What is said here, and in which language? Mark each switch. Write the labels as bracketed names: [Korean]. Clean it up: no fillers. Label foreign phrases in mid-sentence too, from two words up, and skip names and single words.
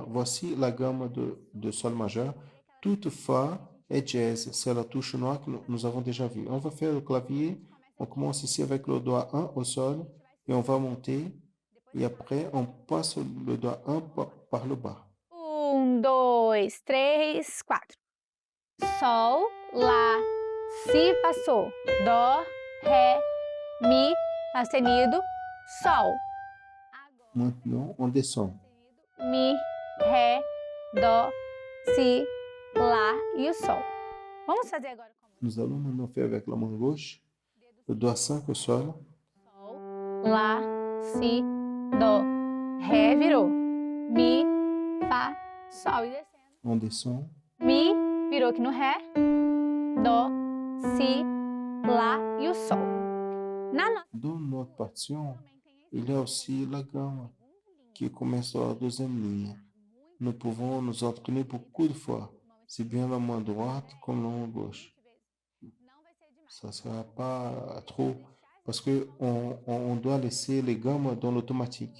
[French] Voici la gamme de sol majeur. Toute fa est jazz. C'est la touche noire que nous avons déjà vue. On va faire le clavier. On commence ici avec le doigt 1 au sol et on va monter. Et après, on passe le doigt 1 par le bas. 2, 3, 4. [Portuguese] Sol, Lá, Si, Fá, Sol. Dó, Ré, Mi, Fá sustenido, Sol. [French] Maintenant, on descend. [Portuguese] Mi, Ré, Dó, Si, Lá e o Sol. Vamos fazer agora com a mão. [French] Nous allons maintenant faire avec la main gauche le doigt 5 au sol. [Portuguese] Sol, Lá, Si, Dó, Ré, virou. Mi, Fá, Sol e descendo. [French] On descend. [Portuguese] Mi, virou aqui no Ré. Dó, Si, Lá e o Sol. [French] Dans notre partition, il y a aussi la gamme qui commence dans la deuxième ligne. Nous pouvons nous entraîner beaucoup de fois, si bien la main droite comme la main gauche. Ça ne sera pas trop, parce qu'on doit laisser les gammes dans l'automatique.